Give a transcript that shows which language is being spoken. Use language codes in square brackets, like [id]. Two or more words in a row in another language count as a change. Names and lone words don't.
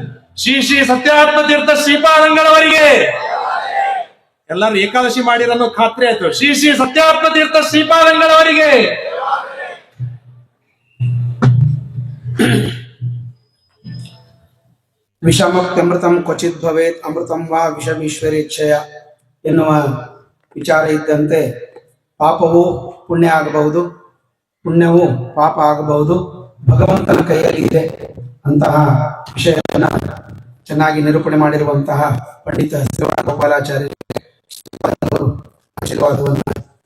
[kn] ಶ್ರೀ ಶ್ರೀ ಸತ್ಯಾತ್ಮ ತೀರ್ಥ ಶ್ರೀಪಾದಂಗಳವರಿಗೆ ಎಲ್ಲರೂ ಏಕಾದಶಿ ಮಾಡಿರನ್ನು ಖಾತ್ರಿ ಆಯ್ತು. ಶ್ರೀ ಶ್ರೀ ಸತ್ಯಾತ್ಮ ತೀರ್ಥ ಶ್ರೀಪಾದಂಗಳವರಿಗೆ [sa] ವಿಷಮುಕ್ತಮೃತಂ ಕ್ವಚಿತ್ ಭವೇತ್ ಅಮೃತಂ ವಾ ವಿಷಮೀಶ್ವರೇಚ್ಛಯ [kn] ಎನ್ನುವ ವಿಚಾರ ಇದ್ದಂತೆ ಪಾಪವು ಪುಣ್ಯ ಆಗಬಹುದು, ಪುಣ್ಯವು ಪಾಪ ಆಗಬಹುದು, ಭಗವಂತನ ಕೈಯಲ್ಲಿ ಇದೆ ಅಂತಹ ವಿಷಯವನ್ನು ಚೆನ್ನಾಗಿ ನಿರೂಪಣೆ ಮಾಡಿರುವಂತಹ ಪಂಡಿತ ಶ್ರೀ ಗೋಪಾಲಾಚಾರ್ಯರು ಆಶೀರ್ವಾದವನ್ನು